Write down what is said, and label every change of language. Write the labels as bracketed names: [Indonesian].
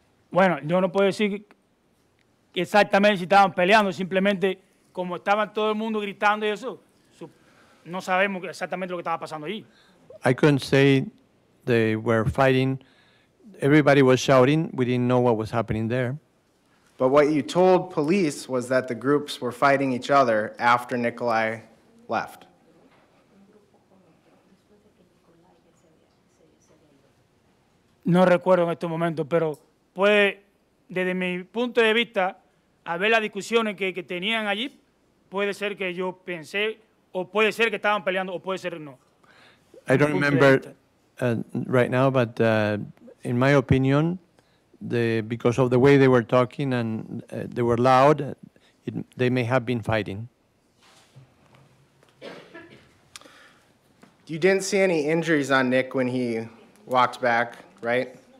[Spanish] Bueno, yo no puedo decir exactamente si estaban peleando, simplemente como estaban todo el mundo gritando y eso, no sabemos exactamente lo que estaba pasando allí. [English] I couldn't say they were fighting. Everybody was shouting. We didn't know what was happening there. But what you told police was that the groups were fighting each other after Nicolae left. [Spanish] No recuerdo en estos momentos, pero puede, desde mi punto de vista, a ver las discusiones que tenían allí, puede ser que yo pensé, o puede ser que estaban peleando, o puede ser no. [English] I don't [Spanish] Punto de [English] remember [Spanish] vista. [English] right now, but in my opinion, because of the way they were talking and they were loud, they may have been fighting. You didn't see any injuries on Nick when he walked back, right?